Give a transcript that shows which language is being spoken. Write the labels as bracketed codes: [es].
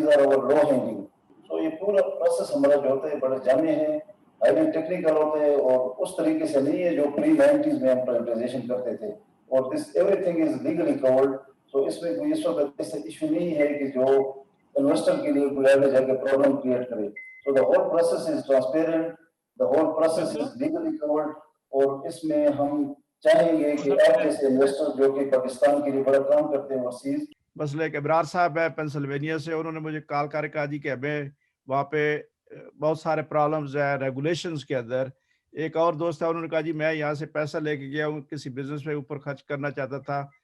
[en] These are our low hanging. [ur] تو یہ پورا پروسیس ہمارا جو ہوتا ہے بڑا جامع ہے, ہائیلی ٹیکنیکل ہوتا ہے, اور اس طریقے سے نہیں ہے جو pre-90s میں ہم پرائیویٹائزیشن کرتے تھے. اور [en] This everything is legally covered. [ur] تو اس میں کوئی اس وقت ایسا ایشو نہیں ہے کہ جو انویسٹر کے لیے کوئی آگے جا کے پرابلم کریٹ کرے. [en] So the whole process is transparent, the whole process is legally covered. [ur] اور اس میں ہم چاہیں گے کہ آپ جیسے انویسٹر جو کہ پاکستان کے لیے بڑا کام کرتے ہیں overseas. مسئلہ ایک ابرار صاحب ہے پینسلوینیا سے, انہوں نے مجھے کال کر کہا جی کہ ہمیں وہاں پہ بہت سارے پرابلمز ہیں ریگولیشنز کے اندر. ایک اور دوست ہے, انہوں نے کہا جی میں یہاں سے پیسہ لے کے گیا ہوں, کسی بزنس میں اوپر خرچ کرنا چاہتا تھا.